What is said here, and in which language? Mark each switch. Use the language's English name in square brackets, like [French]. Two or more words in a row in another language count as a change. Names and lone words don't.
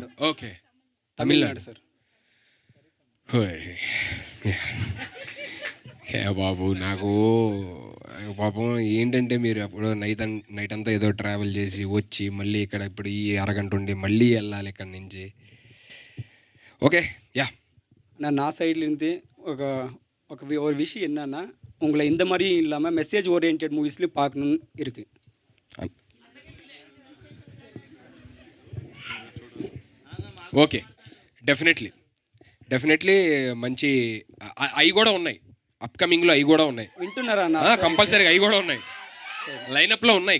[Telugu] ఓకే, తమిళనాడు సార్. హే బాబు, నాకు పాపం ఏంటంటే మీరు అప్పుడు నైట్ అంతా ఏదో ట్రావెల్ చేసి వచ్చి మళ్ళీ ఇక్కడ ఇప్పుడు ఈ అరగంట ఉండి మళ్ళీ వెళ్ళాలి ఇక్కడి నుంచి. [Tamil] ஓகே யா நான் சைட்லேருந்து ஒரு விஷயம் என்னன்னா, உங்களை இந்த மாதிரி இல்லாமல் மெசேஜ் ஓரியன்ட் மூவிஸ்லேயும் பார்க்கணுன்னு இருக்குது. [Telugu] ఓకే, డెఫినెట్లీ మంచి అవి కూడా ఉన్నాయి, అప్కమింగ్లో అవి కూడా ఉన్నాయి. వింటున్నారా? కంపల్సరీగా అవి కూడా ఉన్నాయి, లైనప్లో ఉన్నాయి.